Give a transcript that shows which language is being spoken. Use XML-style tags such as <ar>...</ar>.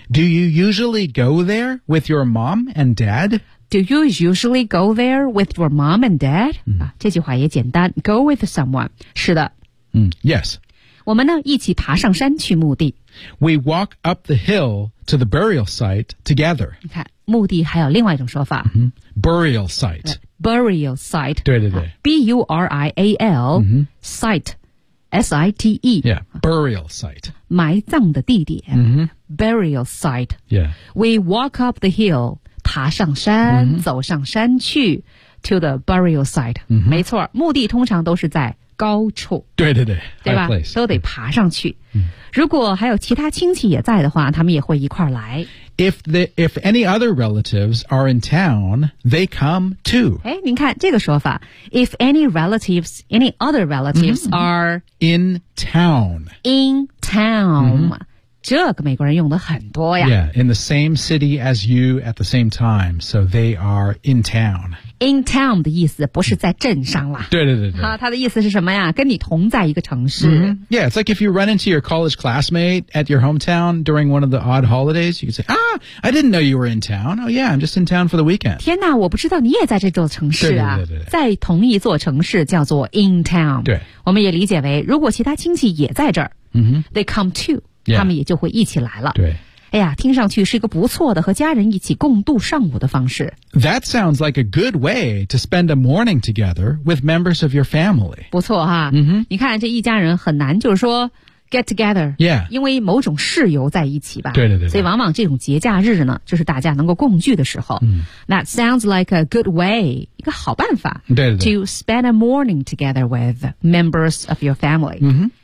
<en>？Do you usually go there with your mom and dad? Do you usually go there with your mom and dad?、</en> <zh>这句话也简单</zh> <en>，go with someone。</en> <zh>是的。</zh> <en>Yes。</en> <zh>我们呢一起爬上山去墓地。</zh> <en>We walk up the hill to the burial site together。</en> <zh>你看，墓地还有另外一种说法。</zh> <en>Burial site。 Burial site。对对对。 burial、site。 S-I-T-E Yeah, burial site</en> <zh>埋葬的地点、Burial site</zh> <en>Yeah We walk up the hill</en> <zh>爬上山、走上山去</zh> <en>To the burial site、</en> <zh>没错墓地通常都是在高处对对对对吧都得爬上去、如果还有其他亲戚也在的话他们也会一块来</zh> <en>If any other relatives are in town They come too</en> <zh>哎，您看这个说法</zh> <en>If any other relatives、are In town</en> <zh>In town、这个美国人用的很多呀</zh> <en>Yeah, in the same city as you at the same time So they are in town</en> <zh>In town 的意思不是在镇上了。对对对对。他的意思是什么呀跟你同在一个城市。</zh> <en>Yeah, it's like if you run into your college classmate at your hometown during one of the odd holidays, you can say, ah, I didn't know you were in town. Oh yeah, I'm just in town for the weekend.</en> <zh>天哪我不知道你也在这座城市啊。对对对对。在同一座城市叫做 in town。对。我们也理解为如果其他亲戚也在这儿、</zh> <en>they come too,、 yeah.</en> <zh>他们也就会一起来了。对。哎呀听上去是一个不错的和家人一起共度上午的方式。</zh> <en>That sounds like a good way to spend a morning together with members of your family.</en> <zh>不错哈、你看这一家人很难就是说</zh> <en>get together. Yeah.</en> <zh>因为某种事由在一起吧。对对 对, 对。所以往往这种节假日呢就是大家能够共聚的时候。</zh> <en>That sounds like a good way,</en> <zh>一个好办法。对对对。</zh> <en>To spend a morning together with members of your family.</en>